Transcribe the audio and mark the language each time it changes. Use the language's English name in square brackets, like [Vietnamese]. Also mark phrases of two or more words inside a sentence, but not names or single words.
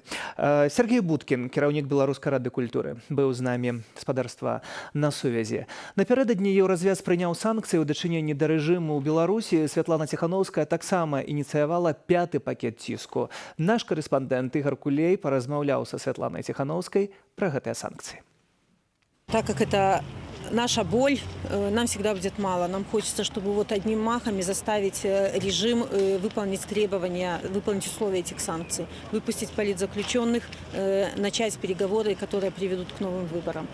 [Belarusian] Сергей Будкін, кіраўнік Беларускай рады культуры, быў з намі, спадарства, на сувязі. Напярэдадні Еўразвяз прыняў санкцыі ў дачыненні да рэжыму ў Беларусі. Святлана Ціханаўская таксама ініцыявала 5-й пакет ціску. Наш корэспандэнт Ігор Кулей паразмаўляў са Святланай Ціханаўскай пра гэтыя санкцыі. [Russian] Так как это наша боль, нам всегда будет мало. Нам хочется, чтобы вот одним махом заставить режим выполнить требования, выполнить условия этих санкций, выпустить политзаключенных, начать переговоры, которые приведут к новым выборам.